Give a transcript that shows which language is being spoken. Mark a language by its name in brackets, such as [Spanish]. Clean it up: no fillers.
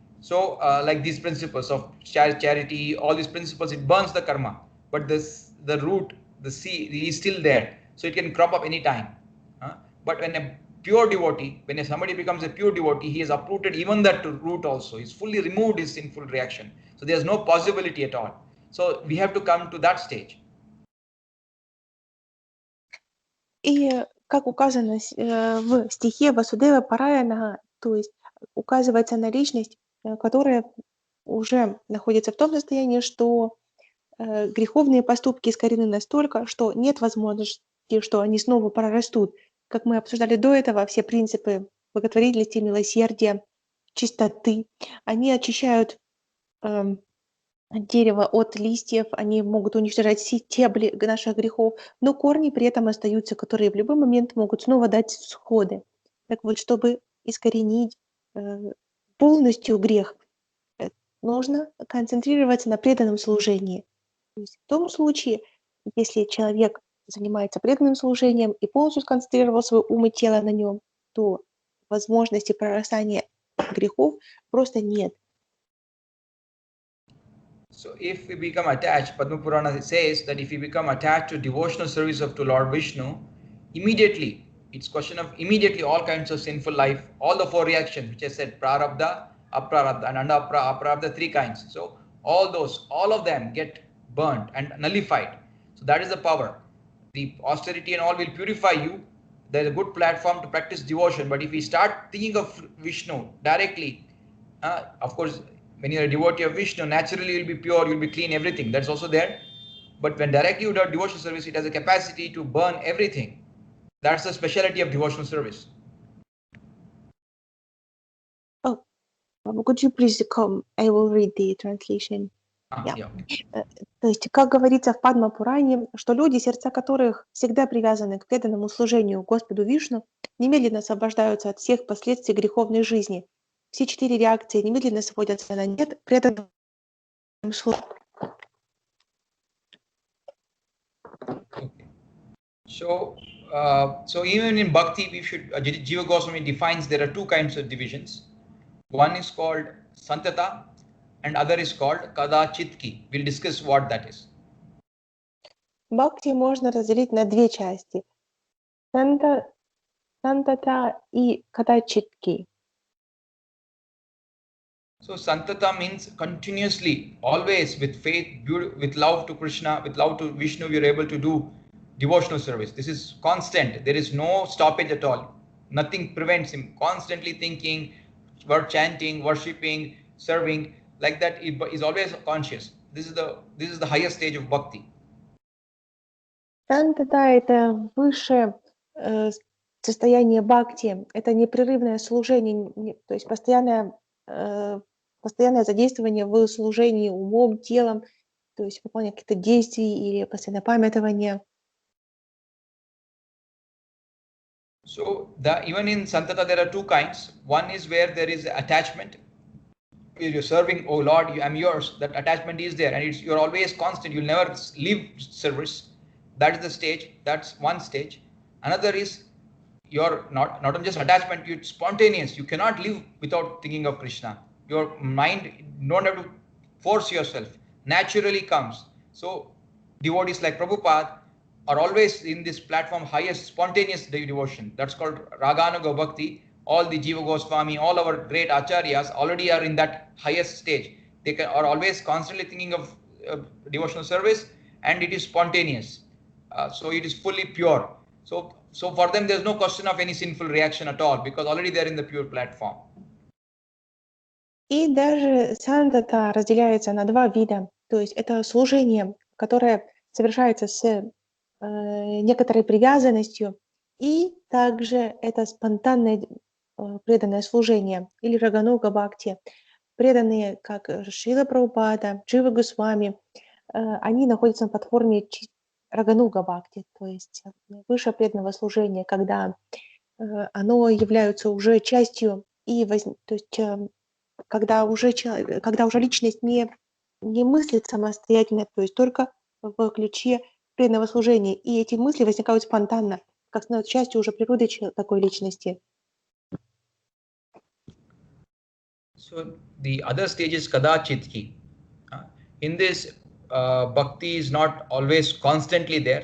[English] Like these principles of charity, all these principles, it burns the karma, but the root, the seed is still there, so it can crop up any time. But when a pure devotee, when somebody becomes a pure devotee, he has uprooted even that root also. He's fully removed his sinful reaction. So there's no possibility at all. So we have to come to that stage. [Russian] И как указано в стихе Васудева Параяна, то есть указывается на личность, которая уже находится в том состоянии, что греховные поступки искорены настолько, что нет возможности, что они снова прорастут. Как мы обсуждали до этого, все принципы благотворительности, милосердия, чистоты, они очищают дерево от листьев, они могут уничтожать стебли наших грехов, но корни при этом остаются, которые в любой момент могут снова дать всходы. Так вот, чтобы искоренить полностью грех, нужно концентрироваться на преданном служении. То есть в том случае, если человек занимается преданным служением и полностью сконцентрировал свой ум и тело на нем, то возможности прорастания грехов просто нет. [English] So if we become attached, Padma Purana says that if we become attached to devotional service to Lord Vishnu, immediately, it's question of immediately all kinds of sinful life, all the four reactions, which I said, prarabdha, aprarabdha, and under aprarabdha, three kinds. So all of them get burnt and nullified. So that is the power. The austerity and all will purify you. There is a good platform to practice devotion. But if we start thinking of Vishnu directly, of course, when you're a devotee of Vishnu, naturally you'll be pure, you'll be clean, everything. That's also there. But when directly you do devotional service, it has a capacity to burn everything. That's the speciality of devotional service. Oh, could you please come? I will read the translation. Yeah. [Russian] То есть, как говорится в Падма Пуране, что люди, сердца которых всегда привязаны к преданному служению Господу Вишну, немедленно освобождаются от всех последствий греховной жизни. Все четыре реакции немедленно сводятся на нет преданным служению. [English] Okay. So even in Bhakti, we should, Jiva Goswami defines there are two kinds of divisions. One is called Santata and other is called Kadachitki. We'll discuss what that is. [Russian] Бхакти можно разделить на две части. Сантата и Кадачитки. [English] So Santata means continuously, always with faith, with love to Krishna, with love to Vishnu, we are able to do devotional service. This is constant. There is no stoppage at all. Nothing prevents him. Constantly thinking, chanting, worshipping, serving, like that. He is always conscious. This is the highest stage of bhakti. [Russian] Сантата — это высшее состояние бхакти. Это непрерывное служение, то есть постоянное задействование в служении умом, телом, то есть выполнение каких-то действий или постоянное памятование. [English] So even in Santata there are two kinds. One is where there is attachment, where you're serving, oh Lord, I'm yours. That attachment is there, and you're always constant. You'll never leave service. That is the stage. That's one stage. Another is you're not just attachment. You're spontaneous. You cannot live without thinking of Krishna. Your mind, you don't have to force yourself. Naturally comes. So devotees like Prabhupada are always in this platform, highest spontaneous devotion. That's called Raganuga Bhakti. All the Jiva Goswami, all our great acharyas already are in that highest stage. they are always constantly thinking of devotional service, and it is spontaneous. So it is fully pure. So for them, there's no question of any sinful reaction at all, because already they're in the pure platform. [Russian] И даже сандата разделяется на два вида. То есть это служение, которое совершается с некоторой привязанностью, и также это спонтанное преданное служение, или рагануга бхакти. Преданные, как Шрила Прабхупада, Джива Госвами, они находятся на платформе рагануга бхакти, то есть выше преданного служения, когда оно является уже частью, и то есть когда уже личность не мыслит самостоятельно, то есть только в ключе преданного служения, и эти мысли возникают спонтанно, как становятся частью уже природы такой личности. [English] So the other stage is kadachitki. In this, bhakti is not always constantly there.